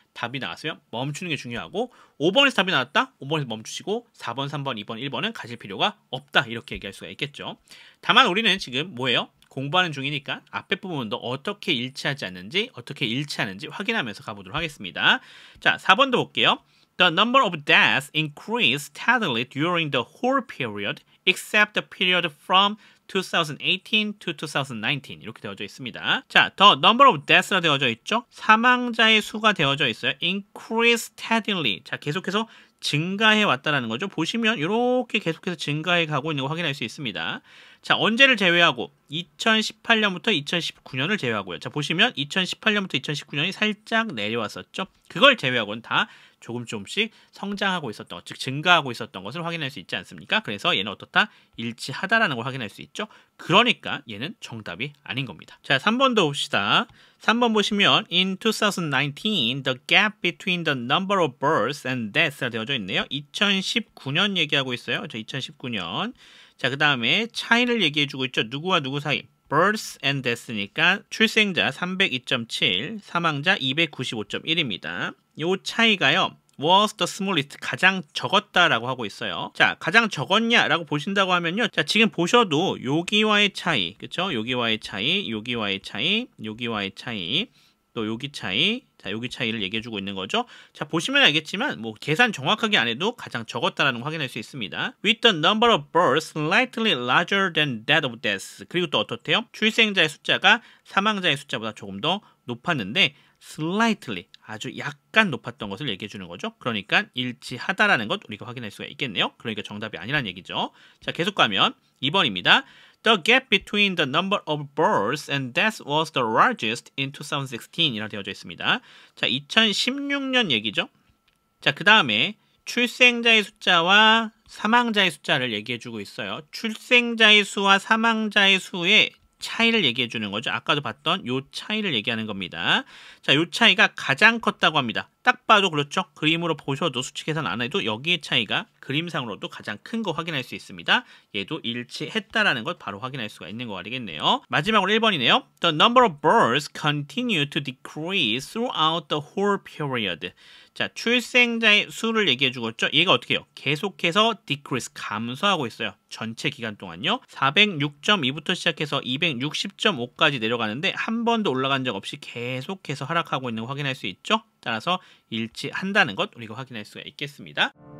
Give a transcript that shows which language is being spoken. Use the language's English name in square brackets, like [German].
[Korean] 답이 나왔으면 멈추는 게 중요하고 5번에서 답이 나왔다? 5번에서 멈추시고 4번, 3번, 2번, 1번은 가실 필요가 없다. 이렇게 얘기할 수가 있겠죠. 다만 우리는 지금 뭐예요? 공부하는 중이니까 앞에 부분도 어떻게 일치하지 않는지 어떻게 일치하는지 확인하면서 가보도록 하겠습니다. 자, 4번도 볼게요. [English] The number of deaths increased steadily during the whole period except the period from 2018 to 2019 [Korean] 이렇게 되어져 있습니다. 자, [English] the number of deaths [Korean] 라 되어져 있죠. 사망자의 수가 되어져 있어요. [English] increase steadily. [Korean] 자, 계속해서 증가해 왔다라는 거죠. 보시면 이렇게 계속해서 증가해 가고 있는 거 확인할 수 있습니다. 자, 언제를 제외하고 2018년부터 2019년을 제외하고요. 자, 보시면 2018년부터 2019년이 살짝 내려왔었죠. 그걸 제외하고는 다 조금씩 성장하고 있었던 것, 즉 증가하고 있었던 것을 확인할 수 있지 않습니까? 그래서 얘는 어떻다? 일치하다라는 걸 확인할 수 있죠. 그러니까 얘는 정답이 아닌 겁니다. 자, 3번도 봅시다. 3번 보시면 [English] In 2019, the gap between the number of births and deaths가 [Korean] 되어져 있네요. 2019년 얘기하고 있어요. 저 2019년. 자, 그 다음에 차이를 얘기해주고 있죠. 누구와 누구 사이? [English] births and deaths [Korean] 니까 출생자 302.7, 사망자 295.1입니다. 요 차이가요. [English] was the smallest, [Korean] 가장 적었다라고 하고 있어요. 자, 가장 적었냐라고 보신다고 하면요. 자, 지금 보셔도 여기와의 차이, 그쵸? 여기와의 차이, 여기와의 차이, 여기와의 차이, 또 여기 차이, 자, 여기 차이를 얘기해주고 있는 거죠. 자, 보시면 알겠지만 뭐 계산 정확하게 안 해도 가장 적었다라는 걸 확인할 수 있습니다. [English] With the number of births slightly larger than that of deaths. [Korean] 그리고 또 어떻대요? 출생자의 숫자가 사망자의 숫자보다 조금 더 높았는데 slightly, 아주 약간 높았던 것을 얘기해 주는 거죠. 그러니까 일치하다라는 것 우리가 확인할 수가 있겠네요. 그러니까 정답이 아니라는 얘기죠. 자, 계속 가면 2번입니다. [English] The gap between the number of births and deaths was the largest in 2016 [Korean] 이라 되어져 있습니다. 자, 2016년 얘기죠. 자, 그 다음에 출생자의 숫자와 사망자의 숫자를 얘기해 주고 있어요. 출생자의 수와 사망자의 수의 차이를 얘기해 주는 거죠. 아까도 봤던 요 차이를 얘기하는 겁니다. 자, 요 차이가 가장 컸다고 합니다. 딱 봐도 그렇죠. 그림으로 보셔도 수치 계산 안 해도 여기의 차이가 그림상으로도 가장 큰 거 확인할 수 있습니다. 얘도 일치했다라는 것 바로 확인할 수가 있는 거가 되겠네요. 마지막으로 1번이네요. [English] The number of births continue to decrease throughout the whole period. [Korean] 자, 출생자의 수를 얘기해 주고 있죠. 얘가 어떻게 해요? 계속해서 decrease, 감소하고 있어요. 전체 기간 동안요. 406.2부터 시작해서 260.5까지 내려가는데 한 번도 올라간 적 없이 계속해서 하락하고 있는 거 확인할 수 있죠. 따라서 일치한다는 것 우리가 확인할 수가 있겠습니다.